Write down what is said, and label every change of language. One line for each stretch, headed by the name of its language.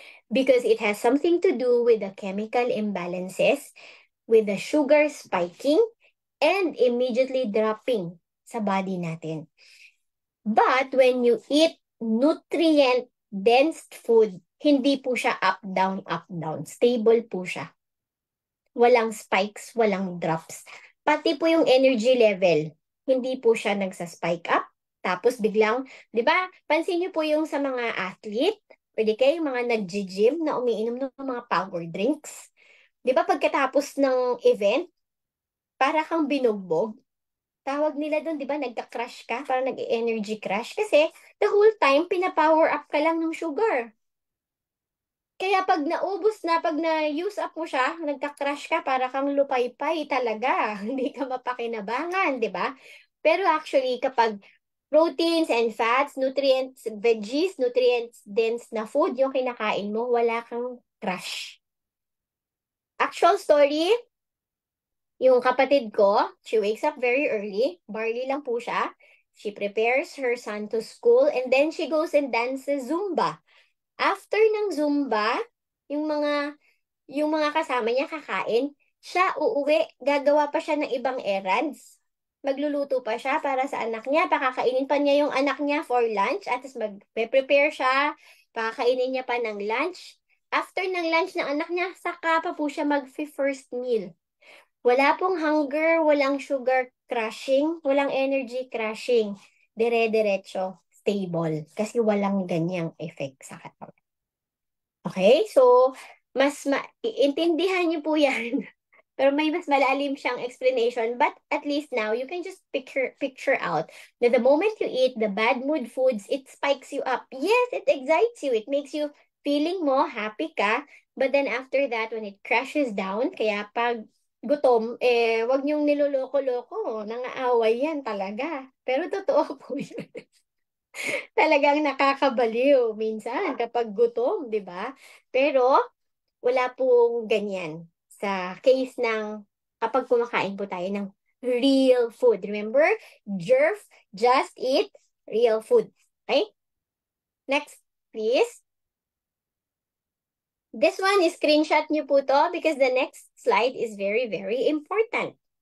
English: Because it has something to do with the chemical imbalances, with the sugar spiking, and immediately dropping
Filipino: sa body natin.
English: But when you eat nutrient-dense food,
Filipino: hindi po siya
English: up, down, up, down.
Filipino: Stable po siya. Walang spikes, walang drops. Pati po yung energy level, hindi po siya nagsa-spike up. Tapos biglang, di ba, pansin niyo po yung sa mga athlete, pwede kayo yung mga nag-gym na umiinom ng mga power drinks. Di ba pagkatapos ng event, para kang binugbog. Tawag nila doon, di ba, nagka-crash ka, parang nag-energy crash. Kasi
English: the whole time,
Filipino: pina-power up ka lang ng sugar. Kaya pag naubos na, pag na-use up mo siya, nagka-crash ka, para kang lupaypay talaga. Hindi ka mapakinabangan, di ba?
English: Pero actually, kapag proteins and fats, nutrients, veggies, nutrients-dense na food yung kinakain
Filipino: mo, wala kang crash. Actual story, yung kapatid ko,
English: she wakes up very early,
Filipino: barley lang po siya.
English: She prepares her son to school and then she goes and dances Zumba.
Filipino: After ng Zumba, yung mga kasama niya kakain, siya uuwi, gagawa pa siya ng ibang errands. Magluluto pa siya para sa anak niya, pakakainin pa niya yung anak niya for lunch, at tapos mag-prepare siya, pakakainin niya pa ng lunch. After ng lunch ng anak niya, saka pa po siya mag-first meal. Wala pong hunger, walang sugar crashing, walang energy crashing. Dire-diretso, stable. Kasi walang ganyang effect sa katawan. Okay? So, iintindihan niyo po yan. Pero may mas malalim siyang explanation. But at least now,
English: you can just picture out that the moment you eat the bad mood foods, it spikes you up. Yes, it excites you. It makes you
Filipino: feeling mo, happy ka.
English: But then after that, when it crashes down,
Filipino: kaya pag gutom, wag niyong niloloko-loko. Nangaaway yan talaga. Pero totoo po yun. Talagang nakakabaliw minsan kapag gutom, di ba? Pero wala pong ganyan sa case ng kapag kumakain po tayo ng real food.
English: Remember, JERF, just eat real food. Okay? Next, please. This one, screenshot
Filipino: nyo po to
English: because the next slide is very, very important.